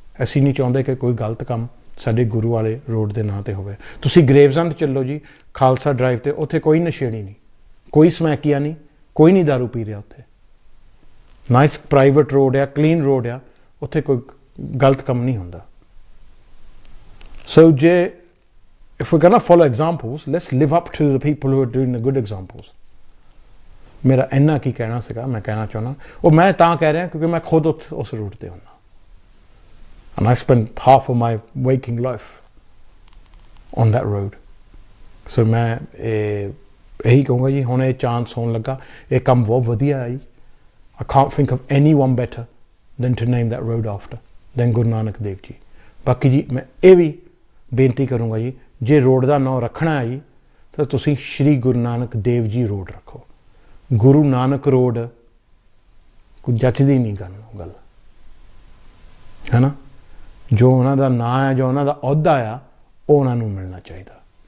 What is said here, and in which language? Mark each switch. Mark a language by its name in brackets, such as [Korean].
[Punjabi] ਅਸੀਂ ਨਹੀਂ ਚਾਹੁੰਦੇ ਕਿ ਕੋਈ ਗਲਤ ਕੰਮ ਸਾਡੇ ਗੁਰੂ ਵਾਲੇ ਰੋਡ ਦੇ ਨਾਂ 'ਤੇ ਹੋਵੇ। ਤੁਸੀਂ ਗ੍ਰੇਵਜ਼ੰਡ ਚੱਲੋ ਜੀ, ਖਾਲਸਾ ਡਰਾਈਵ 'ਤੇ, ਉੱਥੇ ਕੋਈ ਨਸ਼ੇੜੀ ਨਹੀਂ, ਕੋਈ ਸਮੈਕੀਆ ਨਹੀਂ, ਕੋਈ ਨਹੀਂ ਦਾਰੂ ਪੀ ਰਿਹਾ ਉੱਥੇ। ਨਾਈਸ ਪ੍ਰਾਈਵੇਟ ਰੋਡ ਆ, ਕਲੀਨ ਰੋਡ ਆ, ਉੱਥੇ ਕੋਈ ਗਲਤ ਕੰਮ ਨਹੀਂ ਹੁੰਦਾ। [English] So ਜੇ if we're going to follow examples, let's live up to the people who are doing the good examples. [Punjabi] ਮੇਰਾ ਇੰਨਾ ਕੀ ਕਹਿਣਾ ਸੀਗਾ, ਮੈਂ ਕਹਿਣਾ ਚਾਹੁੰਦਾ, ਉਹ ਮੈਂ ਤਾਂ ਕਹਿ ਰਿਹਾ ਕਿਉਂਕਿ ਮੈਂ ਖੁਦ ਉਸ ਰੂਟ 'ਤੇ ਹੁੰਦਾ, [English] and I spent half of my waking life on that road. [Punjabi] ਸੋ ਮੈਂ ਇਹੀ ਕਹੂੰਗਾ ਜੀ, ਹੁਣ ਇਹ ਚਾਂਸ ਹੋਣ ਲੱਗਾ, ਇਹ ਕੰਮ ਬਹੁਤ ਵਧੀਆ ਹੈ ਜੀ। [English] I can't think of anyone better than to name that road after than Guru Nanak Dev Ji. [Punjabi] ਬਾਕੀ ਜੀ ਮੈਂ ਇਹ ਵੀ ਬੇਨਤੀ ਕਰੂੰਗਾ ਜੀ, ਜੇ ਰੋਡ ਦਾ ਨਾਂ ਰੱਖਣਾ ਹੈ ਜੀ ਤਾਂ ਤੁਸੀਂ ਸ਼੍ਰੀ ਗੁਰੂ ਨਾਨਕ ਦੇਵ ਜੀ ਰੋਡ ਰੱਖੋ। ਗੁਰੂ ਨਾਨਕ ਰੋਡ ਕੋਈ ਜੱਚਦੀ ਨਹੀਂ ਗੱਲ ਹੈ ਨਾ। ਜੋ ਉਹਨਾਂ ਦਾ ਨਾਂ ਹੈ, ਜੋ ਉਹਨਾਂ ਦਾ ਅਹੁਦਾ ਆ, ਉਹ ਉਹਨਾਂ ਨੂੰ ਮਿਲਣਾ ਚਾਹੀਦਾ।